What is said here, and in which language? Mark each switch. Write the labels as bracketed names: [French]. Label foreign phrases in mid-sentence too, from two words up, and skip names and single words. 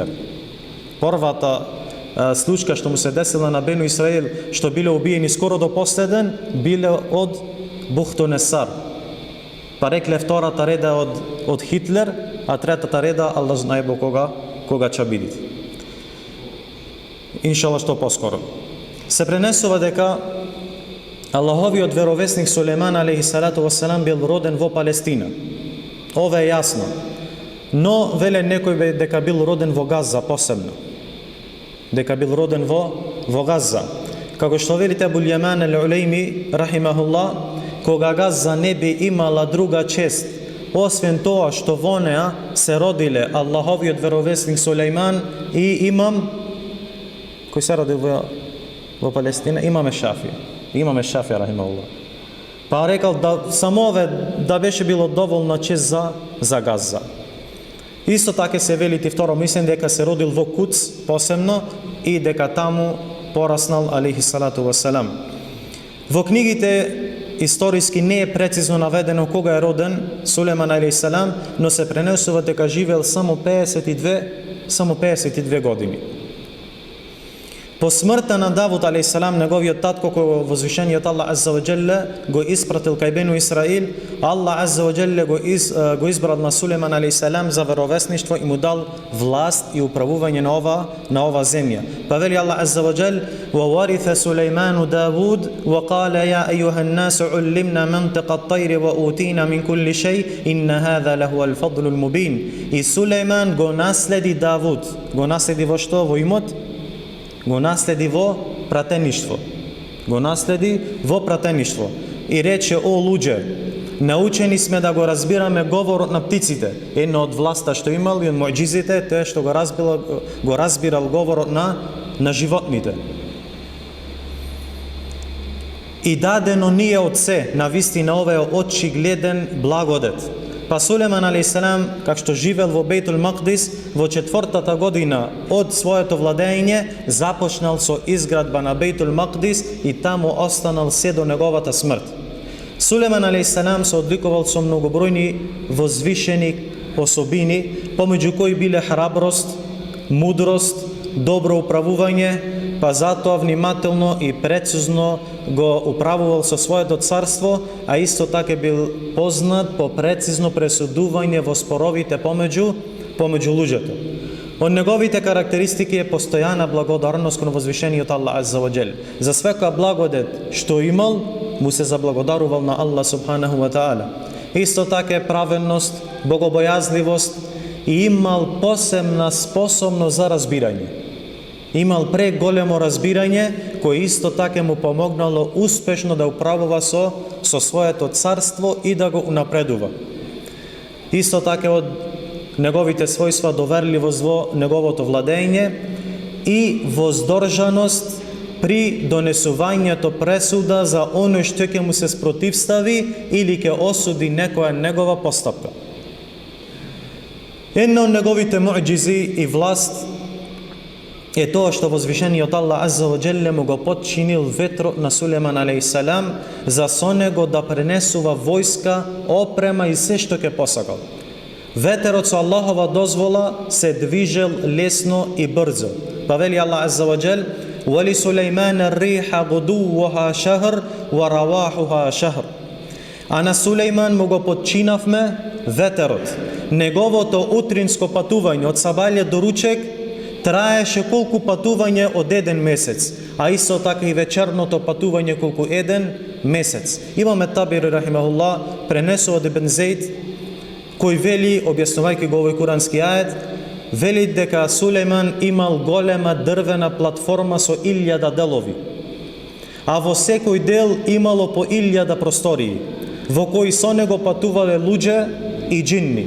[Macedonian] Првата случка што му се десила на Бену Исраил, што биле убиени скоро до последен, биле од Бухтунесар. Па рекле втората реда од Хитлер, а третата реда Аллах знае кога ќе биде. Иншалла што поскоро. Се пренесува дека Аллаховиот веровесник Сулейман [Arabic] عليه الصلاة والسلام [Macedonian] бил роден во Палестина. Ова е јасно. Но веле некој дека бил роден во Газа посебно. Дека бил роден во Газа. Како што велите Абул Јаман ал-Улейми рахимахуллах, кога Газа не би имала друга чест освен тоа што во неа се родиле Аллаховиот веровесник Сулейман и имам кој се родил во Палестина, имаме Шафија рахимахуллах. Па рекал да само ове да беше било доволна чест за Газа. Исто така се вели ти второ, мислам дека се родил во Куц посебно и дека таму пораснал [Arabic] عليه الصلاة والسلام. [Macedonian] Во книгите историски не е прецизно наведено кога е роден Сулейман [Arabic] عليه السلام, [Macedonian] но се пренесува дека живеел само 52 години. По смртта на Давуд [Arabic] عليه السلام, [Macedonian] неговиот татко, кој возвишениот Аллах [Arabic] عز وجل [Macedonian] го испратил кај Бену Исраил, Аллах [Arabic] عز وجل [Macedonian] го избрал на Сулейман [Arabic] عليه السلام [Macedonian] за веровесништво и му дал власт и управување на ова земја. Па вели Аллах [Arabic] عز وجل: "وورث سليمان داود وقال يا أيها الناس علمنا منطق الطير وأوتينا من كل شيء إن هذا لهو الفضل المبين." [Macedonian] И Сулейман го наследи Давуд. Го наследи во што? Во имот? Го наследи во пратеништво. И рече: "О луѓе, научени сме да го разбираме говорот на птиците." Една од власта што имал и од муџизите, тоа што го разбирал говорот на животните. И дадено ние од се, на вистина ова е очигледен благодет. Па Сулейман [Arabic] عليه السلام, [Macedonian] како што живел во Бейтул Макдис, во 4-та година од своето владење, започнал со изградба на Бейтул Макдис и таму останал се до неговата смрт. Сулейман [Arabic] عليه السلام [Macedonian] се одликувал со многобројни возвишени особини, помеѓу кои биле храброст, мудрост, добро управување, па затоа внимателно и прецизно го управувал со своето царство, а исто така бил познат по прецизно пресудување во споровите помеѓу луѓето. Од неговите карактеристики е постојана благодарност кон возвишениот Аллах [Arabic] عز وجل. [Macedonian] За свека благодет што имал, му се заблагодарувал на Аллах [Arabic] سبحانه وتعالى. [Macedonian] Исто така е праведност, богобојазливост и имал посебна способност за разбирање. Имал преголемо разбирање, кој исто така му помогнало успешно да управува со своето царство и да го унапредува. Исто така од неговите својства доверливост во неговото владење и воздржаност при донесувањето пресуда за оној што ќе му се спротивстави или ќе осуди некоја негова постапка. Една од неговите муџизи и власт е тоа што возвишениот Аллах [Arabic] عز وجل [Macedonian] му го подчинил ветрот на Сулейман [Arabic] عليه السلام [Macedonian] за со него да пренесува војска, опрема и се што ќе посакал. Ветерот со Аллахова дозвола се движел лесно и брзо. Па вели Аллах [Arabic] عز وجل: "ولسليمان الريح غدوها شهر ورواحها شهر." [Macedonian] А на Сулейман му го подчинавме ветерот. Неговото утринско патување од сабајле до ручек траеше колку патување од еден месец, а исто така и вечерното патување колку еден месец. Имаме Табери рахимахуллах, пренесува од Ибн Зейд, кој вели, објаснувајќи го овој курански ајет, вели дека Сулейман имал голема дрвена платформа со 1000 делови, а во секој дел имало по 1000 простории, во кои со него патувале луѓе и џинни.